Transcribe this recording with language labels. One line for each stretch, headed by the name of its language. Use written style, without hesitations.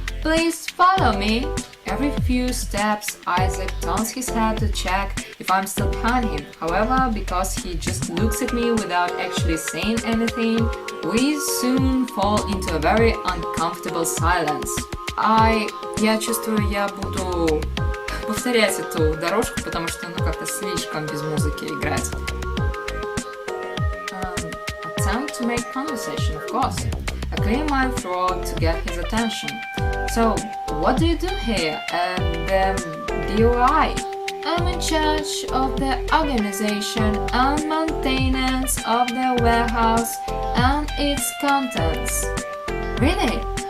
English: Please follow me. Every few steps, Isaac turns his head to check if I'm still behind him. However, because he just looks at me without actually saying anything, we soon fall into a very uncomfortable silence.
Russian: Я чувствую, я буду повторять эту дорожку, потому что как-то слишком без музыки играть.
English: Attempt to make conversation, of course. I clear my throat to get his attention. So, what do you do here at the DOI? I'm in charge of the organization and maintenance of the warehouse and its contents. Really?